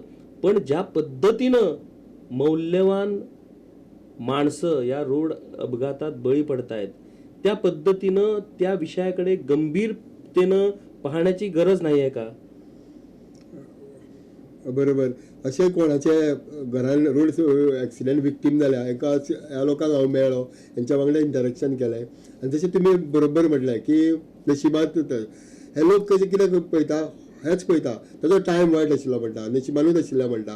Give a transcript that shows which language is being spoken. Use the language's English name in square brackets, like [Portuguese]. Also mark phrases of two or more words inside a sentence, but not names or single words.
[Marathi] पण ज्या पद्धतीनं मौल्यवान माणसं या रोड अपघातात बळी पडतायत त्या पद्धतीनं त्या विषयाकडे गंभीरतेनं पाहण्याची गरज नाही आहे का? बरोबर. [Konkani] अशें कोणाचे घरान [English] road accident victim [Konkani] जाल्या एका ह्या लोकांक हांव मेळ्ळो, हेंच्या वांगडा इंटरेक्शन केलें आनी जशें तुमी बरोबर म्हटलें की नशिबात हे लोक कशें कितें पळयता, हेच पळयता ताजो टायम वायट आशिल्लो म्हणटा, नशिबानूच आशिल्लें म्हणटा.